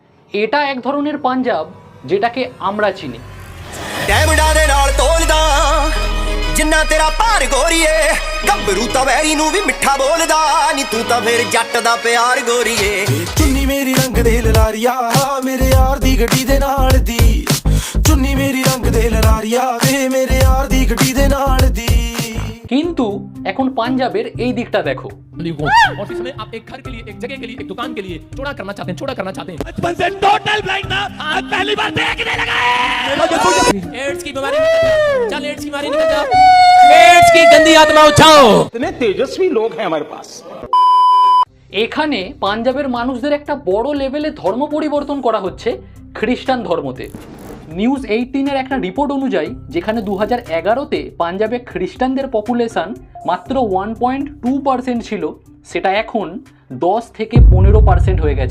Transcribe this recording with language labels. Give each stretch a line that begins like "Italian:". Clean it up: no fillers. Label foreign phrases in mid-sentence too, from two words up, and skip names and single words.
Bangla: এটা এক ধরনের পাঞ্জাব যেটাকে আমরা চিনি।
Punjabi: ਡੈਮੰਡਾਂ ਦੇ ਨਾਲ ਤੋਲਦਾ ਜਿੰਨਾ ਤੇਰਾ ਭਾਰ ਗੋਰੀਏ ਗੱਭਰੂ ਤਾਂ ਵੈਰੀ ਨੂੰ ਵੀ ਮਿੱਠਾ ਬੋਲਦਾ ਨੀ ਤੂੰ ਤਾਂ ਫਿਰ ਜੱਟ ਦਾ ਪਿਆਰ ਗੋਰੀਏ ਚੁੰਨੀ ਮੇਰੀ ਰੰਗ ਦੇ ਲਲਾਰੀਆ ਮੇਰੇ ਯਾਰ ਦੀ ਗੱਡੀ ਦੇ ਨਾਲ ਦੀ ਚੁੰਨੀ ਮੇਰੀ ਰੰਗ ਦੇ ਲਲਾਰੀਆ ਵੇ ਮੇਰੇ ਯਾਰ ਦੀ ਗੱਡੀ ਦੇ ਨਾਲ ਦੀ।
Bangla: কিন্তু এখন পাঞ্জাবের এই দিকটা দেখো।
Hindi: और इसमें आप एक घर के लिए, एक जगह के लिए, एक दुकान के लिए चौड़ा करना चाहते हैं, छोटा करना चाहते हैं। बचपन से
English: total blind
Hindi: ना, आज पहली बार देखने लगा है। एड्स की बीमारी निकल जा, चल एड्स की बीमारी निकल जा, एड्स की गंदी आत्मा उठाओ। इतने तेजस्वी लोग हैं हमारे पास।
Bangla: এখানে পাঞ্জাবের মানুষদের একটা বড় লেভেলে ধর্ম পরিবর্তন করা হচ্ছে খ্রিস্টান ধর্মতে। নিউজ 18-এর একটা রিপোর্ট অনুযায়ী যেখানে 2011-তে পাঞ্জাবে খ্রিস্টানদের পপুলেশন মাত্র 1.2% ছিল, সেটা এখন 10 থেকে 15% হয়ে গেছে।